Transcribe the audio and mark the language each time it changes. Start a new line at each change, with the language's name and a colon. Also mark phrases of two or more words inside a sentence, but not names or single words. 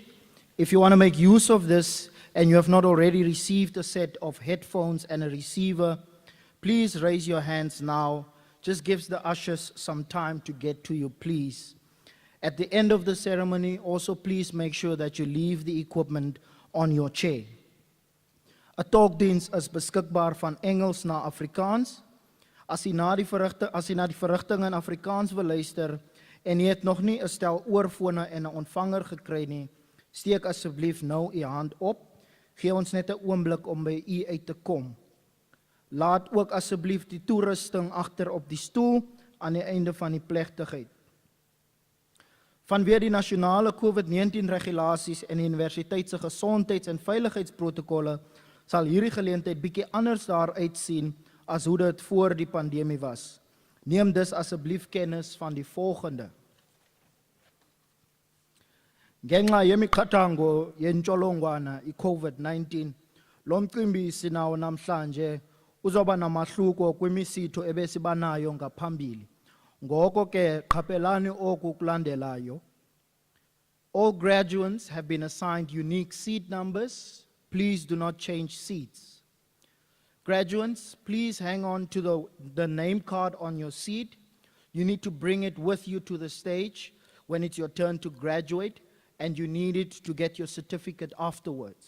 English: If you want to make use of this and you have not already received a set of headphones and a receiver, please raise your hands now. Just gives the ushers some time to get to you, please. At the end of the ceremony, also please make sure that you leave the equipment on your chair.
Afrikaans: 'n Tolkdiens is beskikbaar van Engels na Afrikaans. As jy na die verrigting in Afrikaans wil luister en jy het nog nie 'n stel oorfone en 'n ontvanger gekry nie, steek asseblief nou u hand op. Gee ons net 'n oomblik om by u uit te kom. Laat ook asseblief die toerusting agter op die stoel aan die einde van die plegtigheid. Vanweer die nasionale COVID-19 regulasies en die universiteit se gesondheids- en veiligheidsprotokolle sal hierdie geleentheid bietjie anders daar uitsien as hoe dit voor die pandemie was. Neem dus asseblief kennis van die volgende.
Xhosa: Ngenxa yemiqathango yentsholongwana i-COVID-19, lo mcimbi sinawo namhlanje uzoba namahluko kwimisitho ebesibanayo ngaphambili. Ngoko ke qaphelani oku kulandelayo.
English: All graduates have been assigned unique seat numbers. Please do not change seats. Graduates, please hang on to the name card on your seat. You need to bring it with you to the stage when it's your turn to graduate, and you need it to get your certificate afterwards.